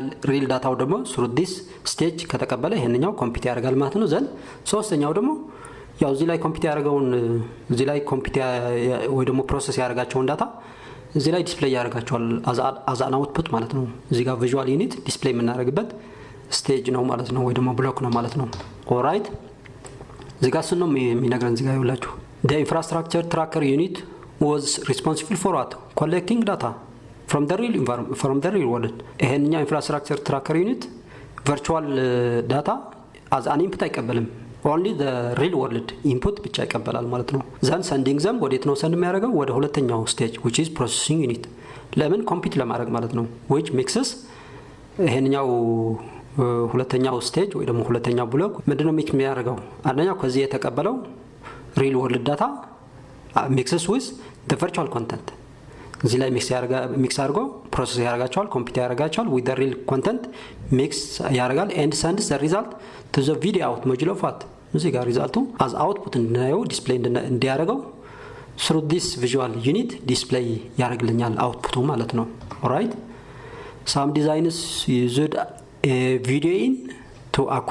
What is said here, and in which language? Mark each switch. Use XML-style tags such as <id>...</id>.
<am>ሪል ዳታው ደግሞ ስሩ ዲስ ስቴጅ ከተቀበለ ይሄንኛው ኮምፒት ያደርጋል ማለት ነው። ዘንድ ሶስተኛው ደግሞ ያው እዚህ ላይ ኮምፒት ያደርገውን እዚህ ላይ ኮምፒት ወይ ደግሞ ፕሮሰስ ያደርጋቸውን ዳታ እዚህ ላይ ዲስፕሌይ ያደርጋቸዋል አዛን አውትፑት ማለት ነው። እዚህ ጋር ቪዥዋል ዩኒት ዲስፕሌይ የምናደርግበት ስቴጅ ነው ማለት ነው፣ ወይ ደግሞ ብሎክ ነው ማለት ነው። ኦራይት እዚህ ጋር ነው የሚነግረን። እዚህ ጋር ይውላችሁ</am> <en>the infrastructure tracker unit was responsible for what? collecting data from the real environment, from the real world. ይሄንኛው infrastructure tracker unit virtual data as an input አይቀበልም። only the real world input</en> <am>ብቻ ይቀበላል ማለት ነው።</am> <en>then sending them ወዴት ነው ሰንድ የሚያደርገው?</en> <am>ወደ ሁለተኛው ስቴጅ</am> <en>which is processing unit።</en> <am>ለምን? ኮምፒት ለማድረግ ማለት ነው።</am> <en>which mixes</en> <am>ይሄንኛው ሁለተኛው ስቴጅ ወይ ደግሞ ሁለተኛው ብሎክ ምንድነው ሚክስ የሚያደርገው? አንደኛው ከዚህ የተቀበለው ሪል ወርልድ ዳታ</am> <en>ሚክስስ ዊዝ ዘ ቨርቹዋል ኮንተንት</en> <am>እዚህ ላይ ሚክስ አድርጎ ፕሮሰስ ያደርጋቸዋል፣ ኮምፒውተር ያደርጋቸዋል ዊዝ ዘ ሪል ኮንተንት ሚክስ ያደርጋል</am> <en>ኤንድ ሰንድስ ዘ ሪዛልት ቱ ዘ ቪዲዮ አውት ሞጁል ኦፍ</en> <am>ዋት እዚህ ጋር ሪዛልቱ አዝ አውትፑት እንድናየው ዲስፕሌይ እንዲያደርገው ስሩ ዲስ ቪዥዋል ዩኒት ዲስፕሌይ ያደርግልኛል አውትፑቱ ማለት ነው። ኦራይት</am> <en>ሳም ዲዛይንስ ዩዝድ a video in to</en>